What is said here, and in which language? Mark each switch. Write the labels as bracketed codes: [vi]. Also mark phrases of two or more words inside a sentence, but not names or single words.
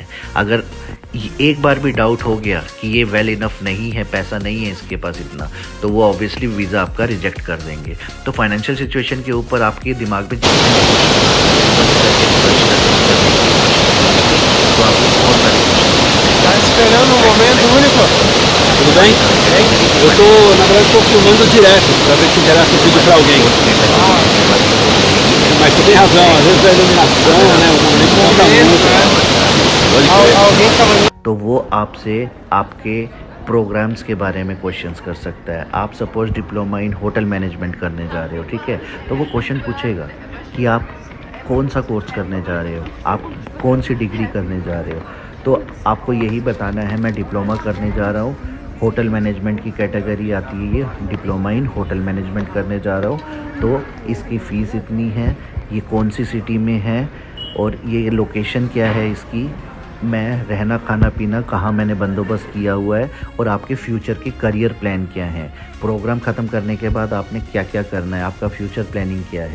[hi] अगर एक बार भी डाउट हो गया कि ये [en] well enough [hi] नहीं है, पैसा नहीं है इसके पास इतना, तो वो ऑब्वियसली वीज़ा आपका रिजेक्ट कर देंगे। तो [en] financial situation [hi] के ऊपर आपके दिमाग में तो आपको बहुत सारे [es] Está esperando un momento único. [pt] tudo bem? Eu tô, na verdade, estou filmando direto, para ver se interessa o vídeo para alguém. Mas você tem razão, às vezes a iluminação, né, o momento conta muito. Pode crer. [hi] तो वो आपसे आपके प्रोग्राम्स के बारे में क्वेश्चंस कर सकता है। आप [en] suppose diploma in hotel management [hi] करने जा रहे हो, ठीक है, तो वो क्वेश्चन पूछेगा कि आप कौन सा कोर्स करने जा रहे हो, आप कौन सी डिग्री करने जा रहे हो। तो आपको यही बताना है मैं डिप्लोमा करने जा रहा हूँ, [en] hotel management [hi] की कैटेगरी आती है, ये [en] diploma in hotel management [hi] करने जा रहा हूँ, तो इसकी फ़ीस इतनी है, ये कौन सी सिटी में है और ये लोकेशन क्या है इसकी, मैं रहना खाना पीना कहाँ मैंने बंदोबस्त किया हुआ है और आपके फ्यूचर के [en] career plan [hi] क्या हैं, प्रोग्राम ख़त्म करने के बाद आपने क्या क्या करना है, आपका [en] future planning [hi] क्या है।